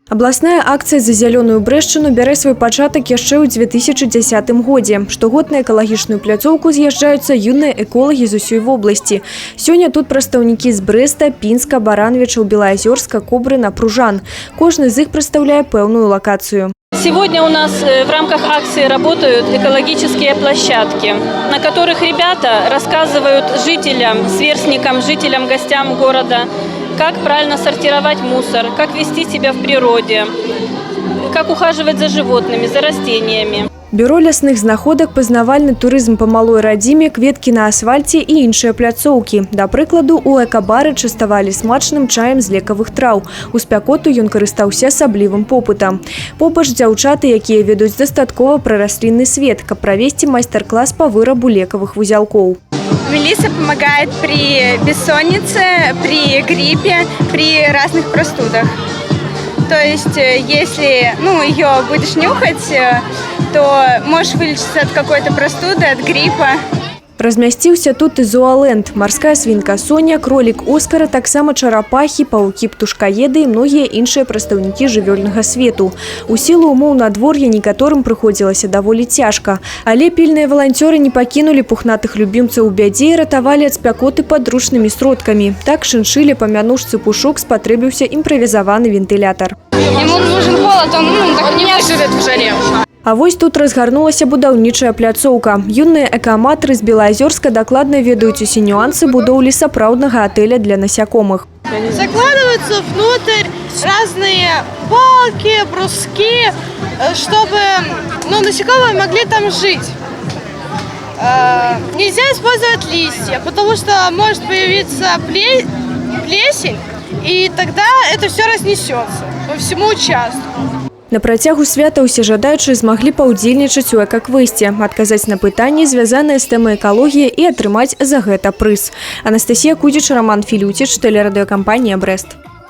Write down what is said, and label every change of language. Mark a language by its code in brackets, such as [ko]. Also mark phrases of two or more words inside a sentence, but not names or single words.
[be] Абласная акцыя за зялёную брэшчыну бярэ свой пачатак яшчэ ў 2010 годзе. Штогод на экалагічную пляцоўку з'язджаюцца юныя эколагі з усёй вобласці. Сёння тут прадстаўнікі з Брэста, Пінска, Баранавічаў, Белаазёрска, Кобрына, Пружан. Кожны з іх прадстаўляе пэўную локацию. [ru] Сегодня у нас в рамках акции работают экологические площадки, на которых ребята рассказывают жителям, сверстникам, жителям, гостям города, как правильно сортировать мусор, как вести себя в природе, как ухаживать за животными, за растениями. [be] Бюро лясных знаходак, пазнавальны турызм па малой радзіме, кветкі на асфальце і іншыя пляцоўкі. Да прыкладу, у экабары частавалі смачным чаем з лекавых траў. У спякоту ён карыстаўся асаблівым попытам. Побач дзяўчаты, якія ведуць дастаткова пра раслінны свет, каб правесці майстар-клас па вырабу лекавых вузелков. [ru] Мелисса помогает при бессоннице, при гриппе, при разных простудах. То есть, если ее будешь нюхать, то можешь вылечиться от какой-то простуды, от гриппа. [be] Размясціўся тут і зооленд. Марская свінка Соня, кролік Оскара, таксама чарапахі, паўкі, птушкаеды і многія іншыя прадстаўнікі жывёльнага свету. У сілу умоў надвор'я некаторым прыходзілася даволі цяжка. Але пільныя валанцёры не пакінулі пухнатых любімцаў у бядзе і ратавалі ад спякоты падручнымі сродкамі. Так шыншыле па мянушцы Пушок спатрэбіўся імправізаваны вентылятар. [ru] Ему нужен холод, он так не выживет в жаре. [be] А вось тут разгарнулася будаўнічая пляцоўка. Юныя экааматары з Белаазёрска дакладна ведаюць усе нюансы будоўлі сапраўднага атэля для насякомых. [ru] Закладываются внутрь разные палки, бруски, чтобы насекомые могли там жить. Нельзя использовать листья, потому что может появиться плесень, и тогда это все разнесется по всему участку. [be] На працягу свята ўсе жадаючыя змаглі паўдзельнічаць у экаквесце, адказаць на пытанні, звязаныя з тэмай экалогіі і атрымаць за гэта прыз. Анастасія Кудзіч, Роман Філюціч, тэлерадыёкампанія «Брэст».